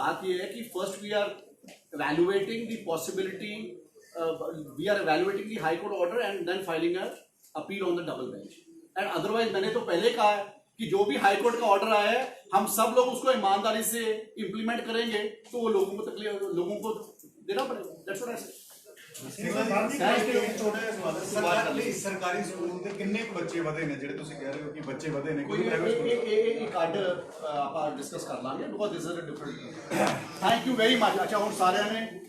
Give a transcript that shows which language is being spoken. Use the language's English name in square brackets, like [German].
[Hindi] बात ये है कि [English] first we are evaluating the possibility, we are evaluating the high court order and then filing a appeal on the double bench, [Hindi] and otherwise मैंने तो पहले कहा है कि जो भी हाई कोर्ट का ऑर्डर आया है हम सब लोग उसको ईमानदारी से इंप्लीमेंट करेंगे, तो वो लोगों को तकलीफ, लोगों को देना पड़ेगा। [English] That's what I said. [Punjabi] ਸਰਕਾਰੀ ਸਕੂਲ ਦੇ ਕਿੰਨੇ ਕੁ ਬੱਚੇ ਵਧੇ ਨੇ ਜਿਹੜੇ ਤੁਸੀਂ ਕਹਿ ਰਹੇ ਹੋ ਕਿ ਬੱਚੇ ਵਧੇ ਨੇ? [Hindi] कोई एक आर्डर आप डिस्कस कर लांगे, [English] Because this is a different. Thank you very much. [Hindi] अच्छा, [Punjabi] ਹੁਣ ਸਾਰਿਆਂ ਨੇ